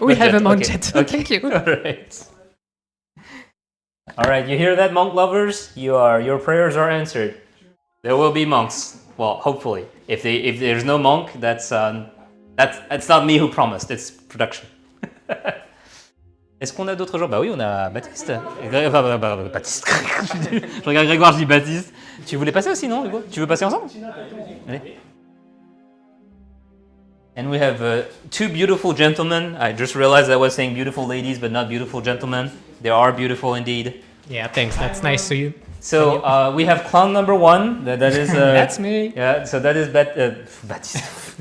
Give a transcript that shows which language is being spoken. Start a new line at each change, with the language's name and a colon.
English: We have a monk okay. jet. Okay. Thank you. All right, you hear that, monk lovers? Your prayers are answered. There will be monks. Well, hopefully. If there's no monk, that's not me who promised. It's production.
French: Est-ce qu'on a d'autres gens? Bah oui, on a Baptiste. Baptiste. Je regarde Grégoire, je dis Baptiste. Tu voulais passer aussi, non, Hugo? Tu veux passer ensemble? Allez.
English: And we have two beautiful gentlemen. I just realized I was saying beautiful ladies, but not beautiful gentlemen. They are beautiful indeed. Yeah, thanks. That's nice to you. So we have clown number one. That is. That's me. Yeah. So that is Baptiste.